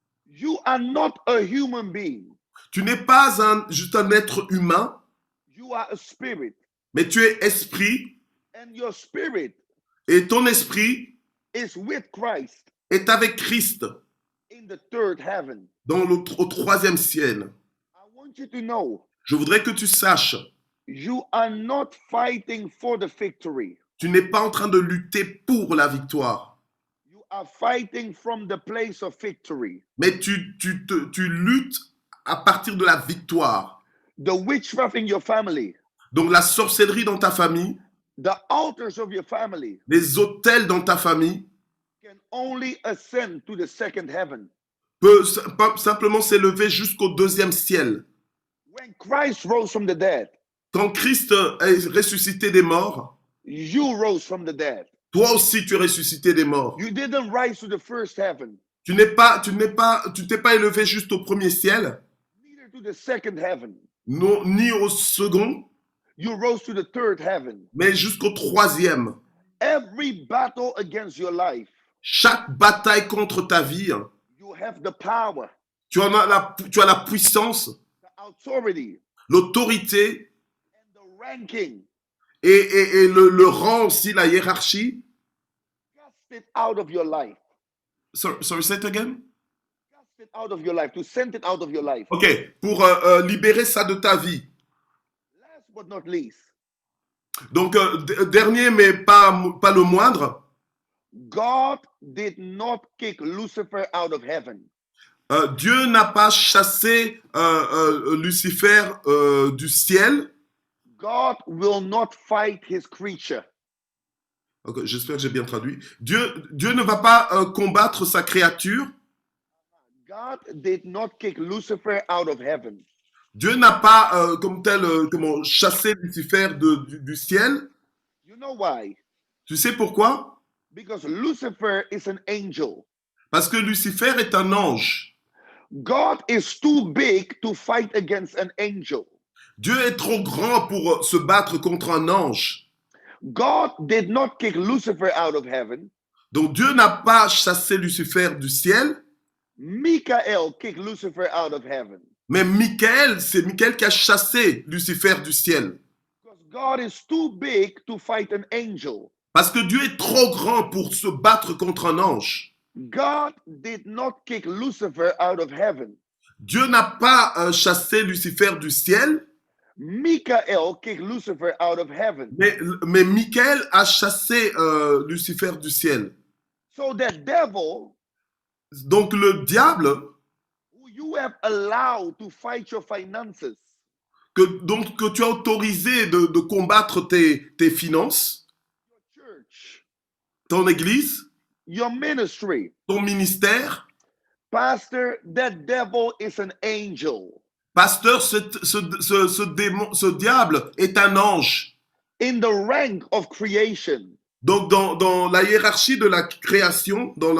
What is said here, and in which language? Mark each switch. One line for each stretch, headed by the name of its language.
English: You are not a human being.
French: Tu n'es pas juste un être humain,
English: You are a spirit.
French: mais tu es esprit,
English: And your spirit
French: et ton esprit
English: is with Christ
French: est avec Christ
English: in the third heaven.
French: au troisième ciel.
English: I want you to know
French: Je voudrais que tu saches
English: You are not fighting for the victory.
French: Tu n'es pas en train de lutter pour la victoire,
English: You are fighting from the place of victory.
French: mais tu luttes à partir de la victoire.
English: The witchcraft in your family,
French: Donc la sorcellerie dans ta famille,
English: the altars of your family
French: les autels dans ta famille
English: can only ascend to the second heaven.
French: peut simplement s'élever jusqu'au deuxième ciel.
English: When Christ rose from the dead,
French: Quand Christ est ressuscité des morts,
English: you rose from the dead.
French: toi aussi tu es ressuscité des morts.
English: You didn't rise to the first heaven,
French: Tu t'es pas élevé juste au premier ciel,
English: neither to the second heaven.
French: non, ni au second,
English: You rose to the third heaven.
French: mais jusqu'au troisième.
English: Every battle against your life,
French: Chaque bataille contre ta vie,
English: you have the power,
French: tu as la puissance,
English: the authority,
French: l'autorité
English: and the ranking.
French: et le rang aussi, la hiérarchie.
English: Cast it out of your life. Sorry, say it again? Cast it out of your life. To send it out of your life.
French: Ok, pour libérer ça de ta vie.
English: Last but not least,
French: Donc, dernier, mais pas le moindre,
English: God did not kick Lucifer out of heaven.
French: Dieu n'a pas chassé Lucifer du ciel.
English: God will not fight his creature.
French: Okay, j'espère que j'ai bien traduit. Dieu ne va pas combattre sa créature.
English: God did not kick Lucifer out of heaven.
French: Dieu n'a pas comme tel chassé Lucifer du ciel.
English: You know why?
French: Tu sais pourquoi?
English: Because Lucifer is an angel.
French: Parce que Lucifer est un ange.
English: God is too big to fight against an angel.
French: Dieu est trop grand pour se battre contre un ange.
English: God did not kick Lucifer out of heaven.
French: Donc Dieu n'a pas chassé Lucifer du ciel.
English: Michael kicked Lucifer out of heaven.
French: Mais c'est Michael qui a chassé Lucifer du ciel.
English: Because God is too big to fight an angel.
French: Parce que Dieu est trop grand pour se battre contre un ange.
English: God did not kick Lucifer out of heaven.
French: Dieu n'a pas chassé Lucifer du ciel.
English: Michael kicked Lucifer out of heaven.
French: Mais Michael a chassé Lucifer du ciel.
English: So that devil
French: Donc le diable,
English: who you have allowed to fight your finances,
French: que tu as autorisé de combattre tes finances,
English: your church,
French: ton église,
English: your ministry,
French: ton ministère,
English: pastor, that devil is an angel.
French: pasteur, ce diable est un ange.
English: In the rank of creation.
French: Donc dans la hiérarchie de la création,